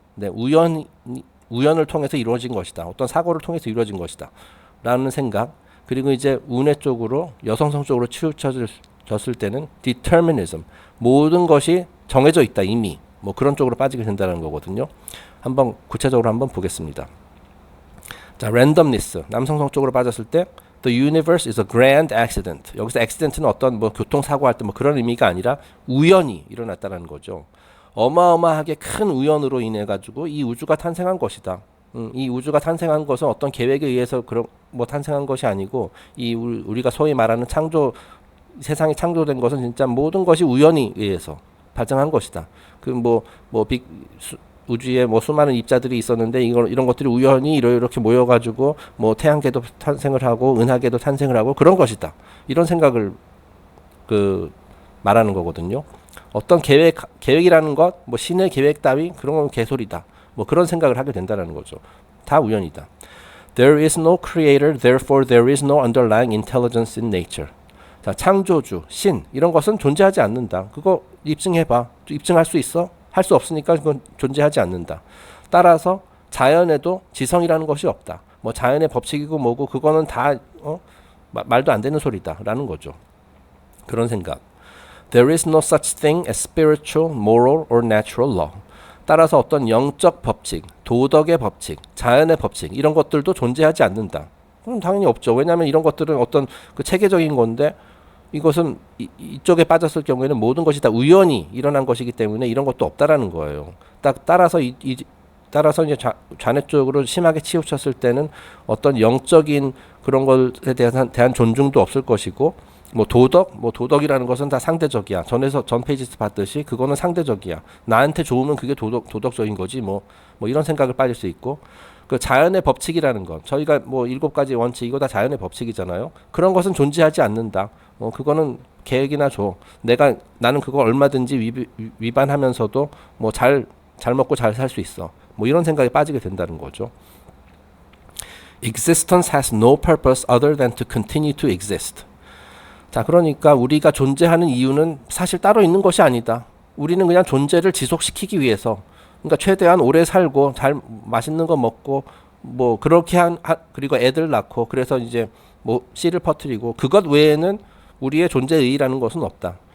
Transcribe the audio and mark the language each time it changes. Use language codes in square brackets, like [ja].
[ko] 네, 우연을 통해서 이루어진 것이다. 어떤 사고를 통해서 이루어진 것이다. 라는 생각. 그리고 이제 운의 쪽으로, 여성성 쪽으로 치우쳐졌을 때는 determinism, 모든 것이 정해져 있다 이미. 뭐 그런 쪽으로 빠지게 된다는 거거든요. 한번 구체적으로 한번 보겠습니다. [en] 자, randomness, [ko] 남성성 쪽으로 빠졌을 때 [en] the universe is a grand accident. [ko] 여기서 accident는 어떤 뭐 교통사고 할 때 뭐 그런 의미가 아니라 우연히 일어났다는 거죠. 어마어마하게 큰 우연으로 인해 가지고 이 우주가 탄생한 것이다. 이 우주가 탄생한 것은 어떤 계획에 의해서 그런 뭐 탄생한 것이 아니고 이 우리가 소위 말하는 창조, 세상이 창조된 것은 진짜 모든 것이 우연히 의해서 발생한 것이다. 우주에 뭐 수많은 입자들이 있었는데 이런 것들이 우연히 이렇게 모여가지고 뭐 태양계도 탄생을 하고 은하계도 탄생을 하고 그런 것이다. 이런 생각을 말하는 거거든요. 어떤 계획이라는 것, 뭐 신의 계획 따위 그런 건 개소리다. 뭐 그런 생각을 하게 된다는 거죠. 다 우연이다. [en] There is no creator, therefore there is no underlying intelligence in nature. [ko] 자, 창조주, 신 이런 것은 존재하지 않는다. 그거 입증해봐. 입증할 수 있어? 할 수 없으니까 그건 존재하지 않는다. 따라서 자연에도 지성이라는 것이 없다. 뭐 자연의 법칙이고 뭐고 그거는 다 말도 안 되는 소리다라는 거죠. 그런 생각. [en] There is no such thing as spiritual, moral or natural law. [ko] 따라서 어떤 영적 법칙, 도덕의 법칙, 자연의 법칙 이런 것들도 존재하지 않는다. 그럼 당연히 없죠. 왜냐하면 이런 것들은 어떤 그 체계적인 건데 이것은 이쪽에 빠졌을 경우에는 모든 것이 다 우연히 일어난 것이기 때문에 이런 것도 없다라는 거예요. 따라서 따라서 이제 좌뇌 쪽으로 심하게 치우쳤을 때는 어떤 영적인 그런 것에 대한 존중도 없을 것이고 뭐 도덕이라는 것은 다 상대적이야. 전 페이지에서 봤듯이 그거는 상대적이야. 나한테 좋으면 그게 도덕적인 거지 뭐 이런 생각을 빠질 수 있고 그 자연의 법칙이라는 것 저희가 뭐 7가지 원칙 이거 다 자연의 법칙이잖아요. 그런 것은 존재하지 않는다. 그거는 계획이나 줘. 나는 그거 얼마든지 위반하면서도 뭐 잘 먹고 잘 살 수 있어. 뭐 이런 생각에 빠지게 된다는 거죠. [en] Existence has no purpose other than to continue to exist. [ko] 자, 그러니까 우리가 존재하는 이유는 사실 따로 있는 것이 아니다. 우리는 그냥 존재를 지속시키기 위해서 그러니까 최대한 오래 살고 잘 맛있는 거 먹고 뭐 그렇게 그리고 애들 낳고 그래서 이제 뭐 씨를 퍼뜨리고 그것 외에는 우리의 존재 의의라는 것은 없다.